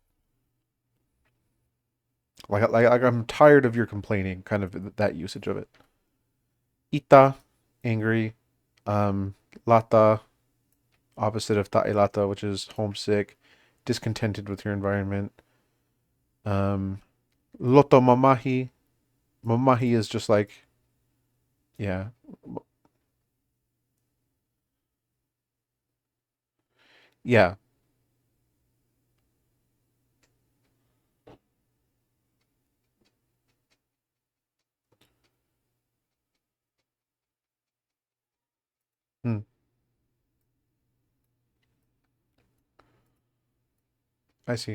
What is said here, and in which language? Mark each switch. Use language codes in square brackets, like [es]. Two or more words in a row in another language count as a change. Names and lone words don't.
[en] Like I'm tired of your complaining, kind of that usage of it. Ita, angry. Um, Lata, opposite of ta'ilata, which is homesick, discontented with your environment. [to] Um, Loto mamahi. [en] Mamahi is just like, yeah. Yeah. Hmm, I see.